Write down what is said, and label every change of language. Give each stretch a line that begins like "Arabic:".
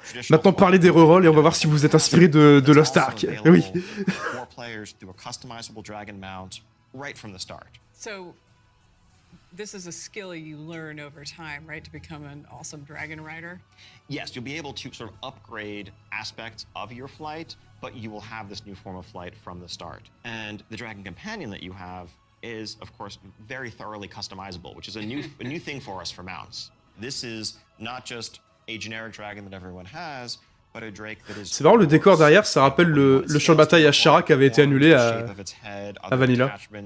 French: Maintenant parlez des rerolls et on va voir si vous êtes inspiré de Lost Ark. Oui.
English: For players through a customizable dragon mount right from the start. So this is a skill you learn over time, right, to become an awesome dragon rider? Yes, you'll be able to sort of upgrade aspects of your flight, but you will have this new form of flight from the start. And the Dragon Companion that you have is, of course, very thoroughly customizable, which is a new thing for us for mounts. This is not just a generic dragon that everyone has,
French: C'est marrant, le décor derrière, ça rappelle le champ de bataille à Shara qui avait été annulé à Vanilla.